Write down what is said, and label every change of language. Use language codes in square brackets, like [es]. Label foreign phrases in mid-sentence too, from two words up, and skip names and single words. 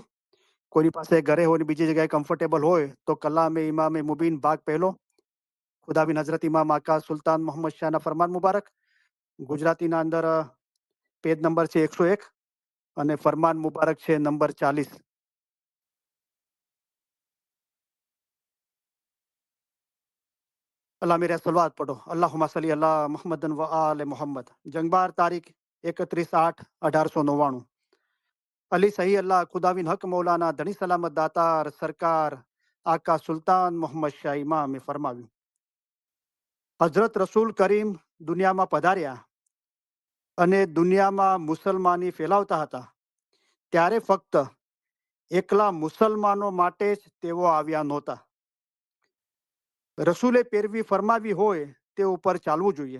[gu] કોઈની પાસે ઘરે હોય ને બીજી જગ્યાએ કમ્ફર્ટેબલ હોય તો કલામે ઇમામે મુબીન ભાગ પહેલો, ખુદાબિન હઝરત ઇમામ આકા સુલતાન મોહમ્મદ શાહના ફરમાન મુબારક. ગુજરાતીના અંદર પેજ નંબર છે 101, અને ફરમાન મુબારક છે નંબર 40. [ur] اللہ میرا صلوات پڑھو. [ar] اللهم صل على محمد وآل محمد. जंगबार तारीख 31/8/1899. [gu] અલી સહી અલ્લાહ ખુદાવિન હક મૌલાના ધણી સલામત દાતાર સરકાર આકા સુલતાન મોહમ્મદ શાહ ઇમામે ફરમાવ્યું, હઝરત રસૂલ કરીમ દુનિયામાં પધાર્યા અને દુનિયામાં મુસલમાની ફેલાવતા હતા, ત્યારે ફક્ત એકલા મુસલમાનો માટે જ તેઓ આવ્યા નહોતા. રસૂલે પેરવી ફરમાવી હોય તે ઉપર ચાલવું જોઈએ.